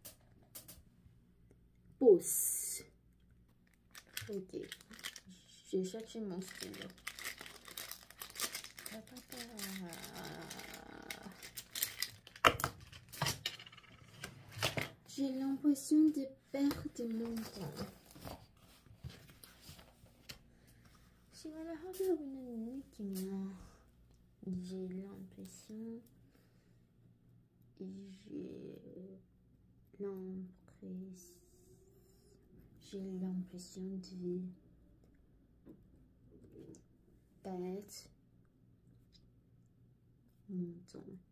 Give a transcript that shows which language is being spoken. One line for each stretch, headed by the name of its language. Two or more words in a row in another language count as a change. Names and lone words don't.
French: Pause. Ok. J'ai cherché mon stylo. J'ai l'impression de perdre mon temps.
Korean: 시간을 허비하고 있는 느낌이야.
French: J'ai l'impression de pèse mon temps.